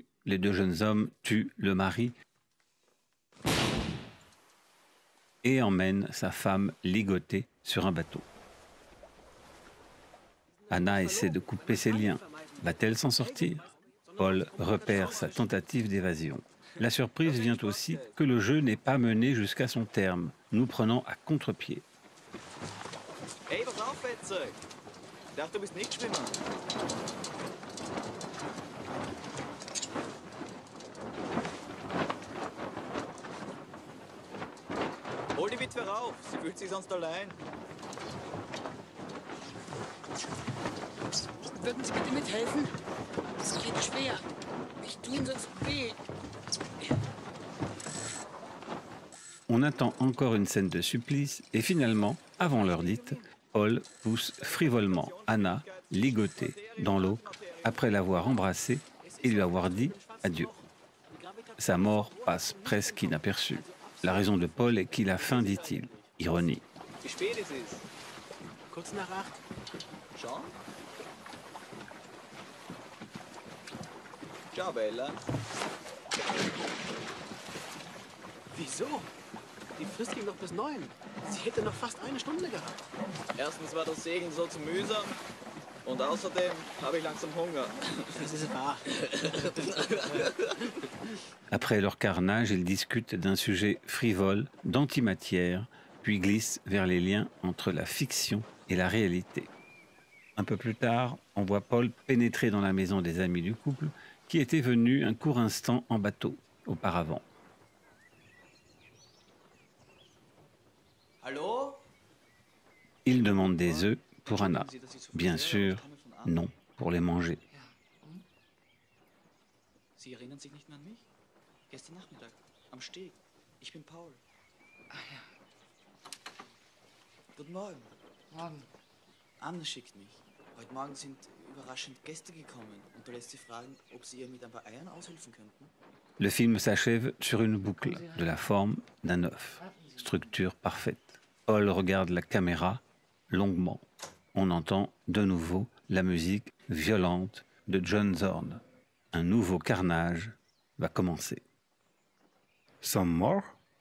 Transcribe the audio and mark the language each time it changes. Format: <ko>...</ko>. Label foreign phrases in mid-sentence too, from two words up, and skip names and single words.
<fr>Les deux jeunes hommes tuent le mari et emmènent sa femme ligotée sur un bateau. Anna essaie de couper ses liens. Va-t-elle s'en sortir? Paul repère sa tentative d'évasion. La surprise vient aussi que le jeu n'est pas mené jusqu'à son terme, nous prenant à contre-pied.</fr> <de>Hey, pass auf, Fetze! Ich dachte, du bist nicht Schwimmer. Hol die Witwe rauf, sie fühlt sich sonst allein. Würden Sie bitte mithelfen? Es geht schwer. Ich tue Ihnen sonst weh.</de> <fr>On attend encore une scène de supplice et finalement, avant l'heure dite, Paul pousse frivolement Anna, ligotée, dans l'eau après l'avoir embrassée et lui avoir dit adieu. Sa mort passe presque inaperçue. La raison de Paul est qu'il a faim, dit-il. Ironie.</fr> <de>Wie spät es ist? Kurz nach 8. Schon?</de> <it>Ciao, Bella.</it> <de>Wieso? Die Frist ging noch bis 9. Sie hätte noch fast eine Stunde gehabt. Erstens war das Segeln so zu mühsam. Und außerdem habe ich langsam Hunger. Das ist wahr.</de> <fr>Après leur carnage, ils discutent d'un sujet frivole, d'antimatière, puis glissent vers les liens entre la fiction et la réalité. Un peu plus tard, on voit Paul pénétrer dans la maison des amis du couple qui étaient venus un court instant en bateau auparavant.</fr> <de>Hallo?</de> <fr>Il demande des œufs pour Anna. Bien sûr, non pour les manger.</fr> <de>Sie erinnern sich nicht mehr an mich? Gestern Nachmittag, am Steg. Ich bin Paul. Ah ja. Guten Morgen. Morgen. Anne schickt mich. Heute Morgen sind überraschend Gäste gekommen und du lässt sie fragen, ob sie ihr mit ein paar Eiern aushelfen könnten.</de> <fr>Le film s'achève sur une boucle de la forme d'un œuf. Structure parfaite. Paul regarde la caméra longuement. On entend de nouveau la musique violente de John Zorn. Un nouveau carnage va commencer.</fr> <en>Some more?</en>